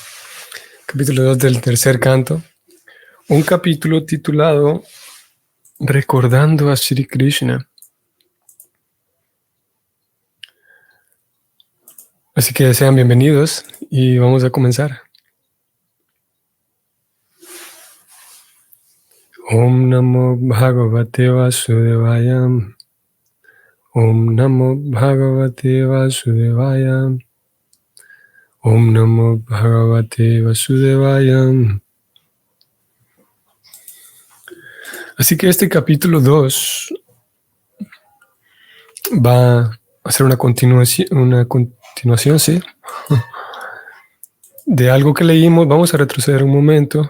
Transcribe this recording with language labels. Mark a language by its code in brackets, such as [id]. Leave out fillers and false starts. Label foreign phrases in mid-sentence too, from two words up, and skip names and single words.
[es] Capítulo 2 del tercer canto. Un capítulo titulado Recordando a Sri Krishna. Así que sean bienvenidos y vamos a comenzar. [sa] ॐ नमो भगवते वासुदेवाय. ॐ नमो भगवते वासुदेवाय. ॐ नमो भगवते वासुदेवाय. [es] Así que este capítulo 2 va a ser una continuación, ¿sí? De algo que leímos. Vamos a retroceder un momento.